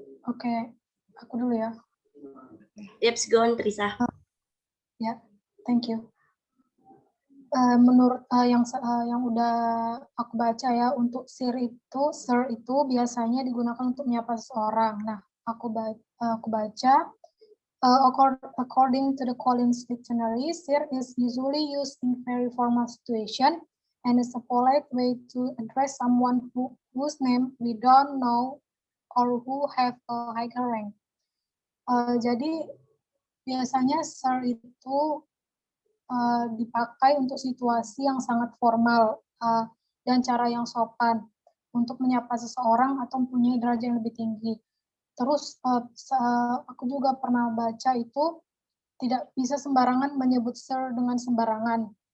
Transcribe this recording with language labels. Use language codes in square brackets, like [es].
[id] Oke, aku dulu ya. [en] Yep, go on, Trisa. Ya, thank you. [id] Menurut yang udah aku baca ya, untuk sir itu biasanya digunakan untuk menyapa seseorang. Nah, aku baca, [en] according to the Collins Dictionary, sir is usually used in very formal situation and is a polite way to address someone whose name we don't know or who have a higher rank. [id] Jadi biasanya sir itu dipakai untuk situasi yang sangat formal dan cara yang sopan untuk menyapa seseorang atau mempunyai derajat yang lebih tinggi. Terus aku juga pernah baca itu tidak bisa sembarangan menyebut sir dengan sembarangan.